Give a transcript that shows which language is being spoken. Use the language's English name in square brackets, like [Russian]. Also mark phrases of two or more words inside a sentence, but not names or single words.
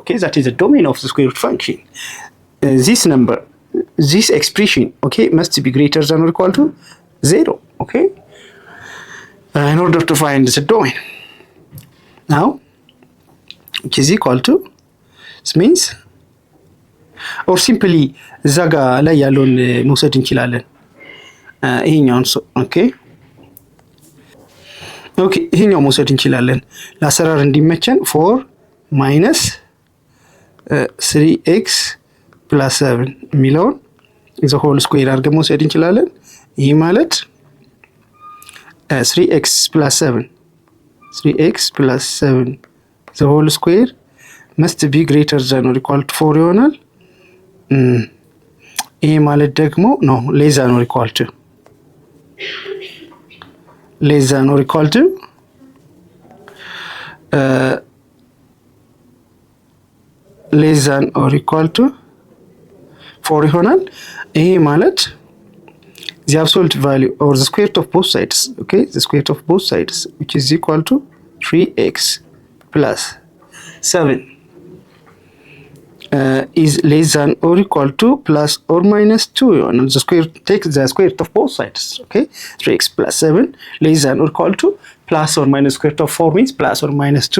[English] Okay, that is the domain of the square root function. This number, this expression, okay, must be greater than or equal to 0. Okay, in order to find the domain. Now, which is equal to, this means, or simply [Amharic] እዛ ጋ ላይ ያለውን መውሰድ እንችላለን። ይሄኛውን ኦኬ ይሄኛው መውሰድ እንችላለን ለአሰራር እንዲመቸን [English] 4 minus 3x plus 7 [Amharic] የሚለውን [English] the whole square [Amharic] አድርገን መውሰድ እንችላለን። ይህ ማለት [English] 3x plus 7 the whole square must be greater than or equal to 4 [Amharic] ይሆናል። ይህ ማለት ደግሞ [English] less than or equal to less than or equal to 4 [Amharic] ይሆናል። ይሄ ማለት [English] the absolute value or the square root of both sides, okay, the square root of both sides, which is equal to 3x plus 7 is less than or equal to plus or minus 2. And the square, take the square root of both sides, okay, 3x plus 7 less than or equal to plus or minus square root of 4 means plus or minus 2.